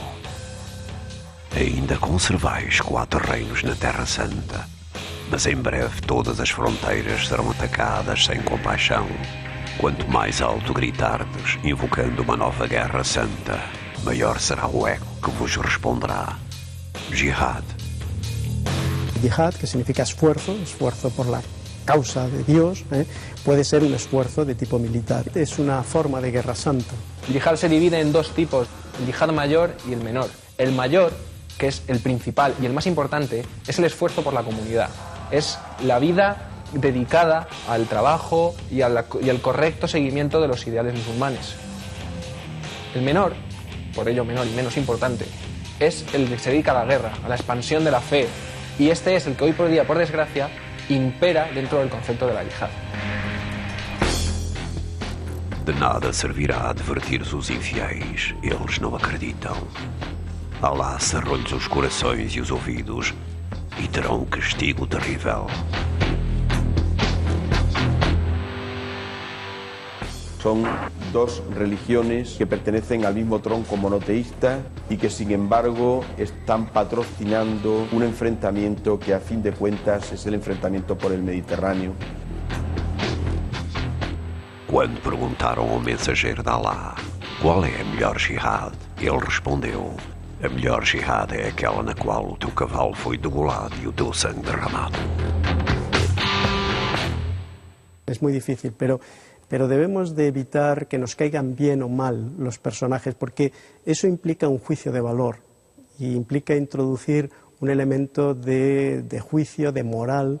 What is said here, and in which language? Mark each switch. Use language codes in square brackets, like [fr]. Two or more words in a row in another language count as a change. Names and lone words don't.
[pt] Ainda conservais 4 reinos na Terra Santa, mas em breve todas as fronteiras serão atacadas sem compaixão. Quanto mais alto gritardes, invocando uma nova guerra santa, maior será o eco que vos responderá. Jihad. Jihad, [es] que significa esfuerzo, esfuerzo por la causa de Dios, puede ser un esfuerzo de tipo militar. Es una forma de guerra santa. El yihad se divide en 2 tipos, el yihad mayor y el menor. El mayor, que es el principal y el más importante, es el esfuerzo por la comunidad. Es la vida dedicada al trabajo y al correcto seguimiento de los ideales musulmanes. El menor, por ello menor y menos importante, es el que se dedica a la guerra, a la expansión de la fe. Y este es el que hoy por día, por desgracia, impera dentro del concepto de la yihad. [pt] De nada servirá advertir os infiéis, eles não acreditam. Alá cerrou-lhes os corações e os ouvidos e terão um castigo terrível. [es] Son 2 religiones que pertenecen al mismo tronco monoteísta y que sin embargo están patrocinando un enfrentamiento que a fin de cuentas es el enfrentamiento por el Mediterráneo. [pt] Quando perguntaram ao mensageiro de Alá qual é a melhor jihad, ele respondeu: a melhor jihad é aquela na qual o teu cavalo foi degolado e o teu sangue derramado. [es] Es muy difícil, pero debemos de evitar que nos caigan bien o mal los personajes, porque eso implica un juicio de valor y implica introducir un elemento de juicio, de moral.